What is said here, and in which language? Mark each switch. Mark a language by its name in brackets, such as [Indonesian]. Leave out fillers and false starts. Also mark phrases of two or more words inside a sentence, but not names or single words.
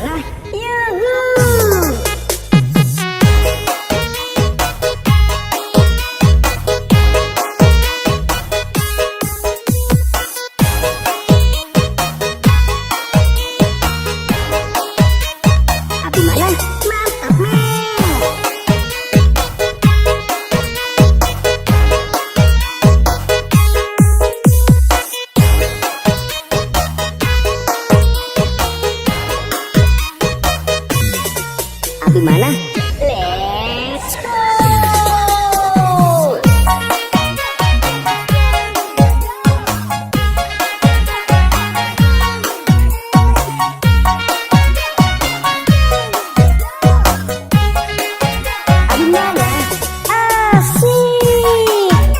[Indonesian] Yuhuu. Abimana, mantap men. [English] Abimana, let's go. [Indonesian] Abimana, asik.